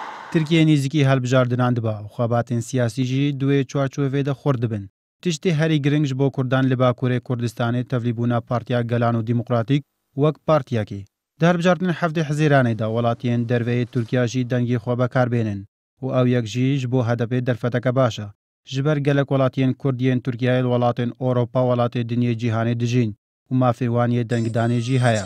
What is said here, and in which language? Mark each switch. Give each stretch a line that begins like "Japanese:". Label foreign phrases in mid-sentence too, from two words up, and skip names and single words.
Kurdish: ترکیە نزیکی هەڵبژاردنان دبا و خەباتên سیاسî دوێ çarçovê de xor dibin. Tiştê herî giring ji bo Kurdan li Bakurê Kurdistanê tevlîbûna Partiya Gelan û Dîmokratîk wek partiyekê. Di hilbijartinên heftê hizêranê de welatiyên derveyê Tirkiya jî dengê xwe bekarbênin û ew yek jî ji bo hedefê derfeteke baş e. Ji ber gelek welatiyên Kurd yên Tirkiyeyê li welatên Ewropa welatê dinyê cîhanê dijîn û mafê wan yê dengdanê jî heye.